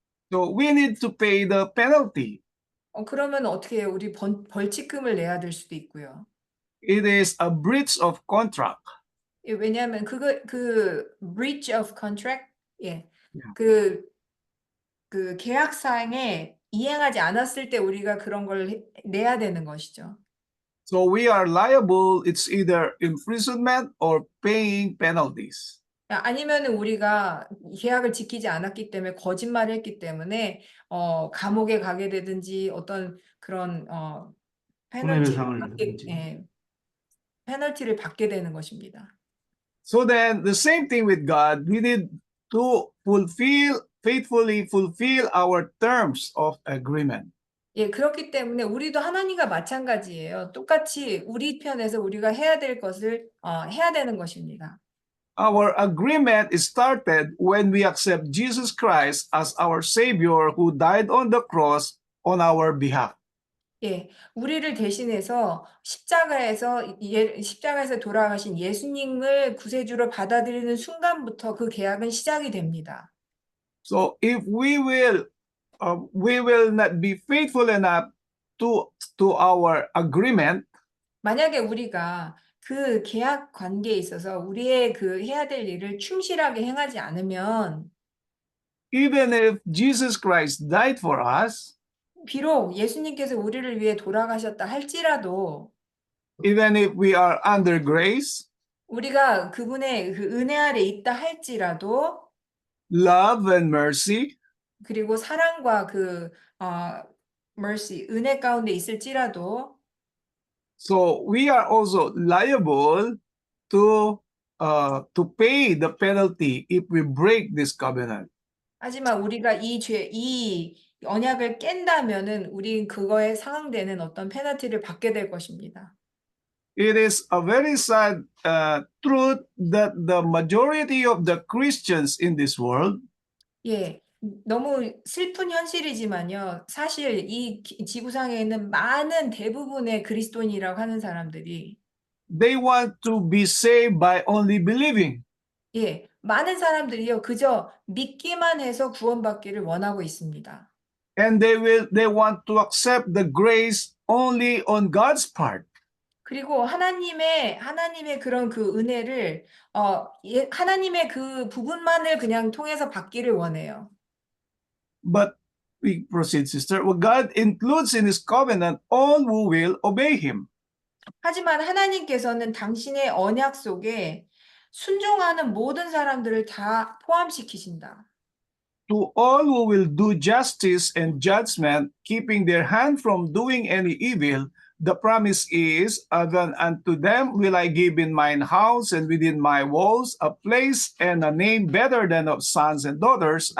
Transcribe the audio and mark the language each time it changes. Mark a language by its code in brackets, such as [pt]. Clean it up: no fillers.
[en] so we need to pay the penalty. [ko] 그러면 어떻게 해요? 우리 벌칙금을 내야 될 수도 있고요. [en] It is a breach of contract. [ko] 예, 왜냐하면 그 [en] breach of contract, [ko] 예, [en] Yeah. [ko] 그 계약사항에 이행하지 않았을 때 우리가 그런 걸 내야 되는 것이죠. [en] So we are liable. It's either imprisonment or paying penalties. [ko] 아니면은 우리가 계약을 지키지 않았기 때문에 거짓말을 했기 때문에 감옥에 가게 되든지 어떤 그런 손해배상을 내든지. 페널티를 받게 되는 것입니다. [en] So then the same thing with God. We need to faithfully fulfill our terms of agreement. [ko] 예, 그렇기 때문에 우리도 하나님과 마찬가지예요. 똑같이 우리 편에서 우리가 해야 될 것을 해야 되는 것입니다. [en] Our agreement is started when we accept Jesus Christ as our Savior who died on the cross on our behalf. [ko] 예, 우리를 대신해서 십자가에서 돌아가신 예수님을 구세주로 받아들이는 순간부터 그 계약은 시작이 됩니다. [en] So if we will not be faithful enough to our agreement, [ko] 만약에 우리가 그 계약 관계에 있어서 우리의 그 해야 될 일을 충실하게 행하지 않으면 [en] even if Jesus Christ died for us, [ko] 비록 예수님께서 우리를 위해 돌아가셨다 할지라도 [en] even if we are under grace, [ko] 우리가 그분의 그 은혜 아래 있다 할지라도 [en] love and mercy, [ko] 그리고 사랑과 그 mercy 은혜 가운데 있을지라도 [en] so we are also liable to pay the penalty if we break this covenant. [ko] 하지만 우리가 이 언약을 깬다면은 우린 그거에 상응되는 어떤 페널티를 받게 될 것입니다. [en] It is a very sad truth that the majority of the Christians in this world, [ko] 예, 너무 슬픈 현실이지만요. 사실 이 지구상에 있는 많은 대부분의 그리스도인이라고 하는 사람들이 [en] they want to be saved by only believing. [ko] 예, 많은 사람들이요. 그저 믿기만 해서 구원받기를 원하고 있습니다. [en] And they want to accept the grace only on God's part. [ko] 그리고 하나님의 그런 그 은혜를 하나님의 그 부분만을 그냥 통해서 받기를 원해요. [en] But we proceed, sister. Well, God includes in his covenant all who will obey him. [ko] 하지만 하나님께서는 당신의 언약 속에 순종하는 모든 사람들을 다 포함시키신다. [en] To all who will do justice and judgment, keeping their hand from doing any evil, the promise is, then unto them will I give in mine house and within my walls a place and a name better than of sons and daughters.